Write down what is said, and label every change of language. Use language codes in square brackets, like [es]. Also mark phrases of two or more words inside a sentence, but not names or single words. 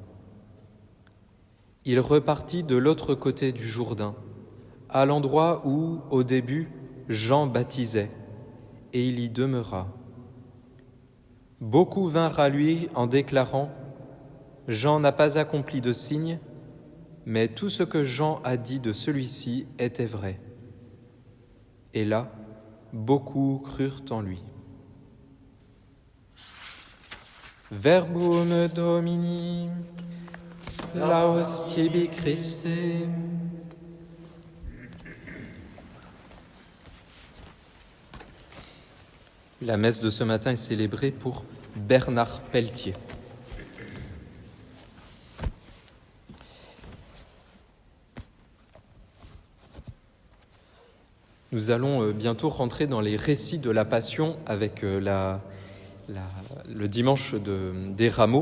[fr] Il repartit de l'autre côté du Jourdain, à l'endroit où, au début, Jean baptisait, et il y demeura. Beaucoup vinrent à lui en déclarant « Jean n'a pas accompli de signe, mais tout ce que Jean a dit de celui-ci était vrai. » Et là, beaucoup crurent en lui. [la] Verbum Domini, laus tibi Christe. [fr] La messe de ce matin est célébrée pour Bernard Pelletier. Nous allons bientôt rentrer dans les récits de la Passion avec le dimanche des Rameaux.